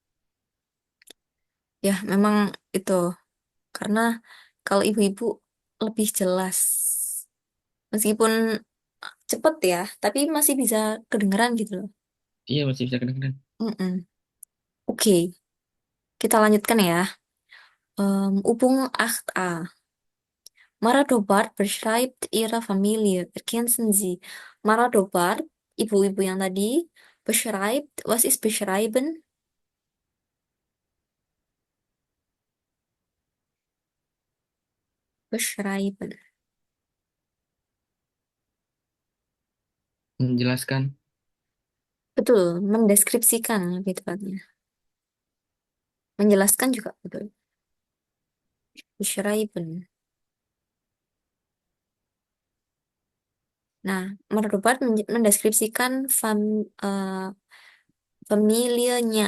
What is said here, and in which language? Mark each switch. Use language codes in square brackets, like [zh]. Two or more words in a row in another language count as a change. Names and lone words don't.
[id] Ya, memang itu. Karena kalau ibu-ibu lebih jelas. Meskipun cepet ya, tapi masih bisa kedengeran gitu loh. Iya masih bisa kedengeran. Mm-mm. Oke, kita lanjutkan ya. [de] Übung 8a. Maradobart beschreibt ihre Familie. Ergänzen Sie. Maradobart, [id] ibu-ibu yang tadi, [de] beschreibt, was ist beschreiben? Beschreiben. [id] Menjelaskan. Betul, mendeskripsikan lebih tepatnya. Menjelaskan juga betul. Beschreiben. Nah, Merdopart mendeskripsikan familianya.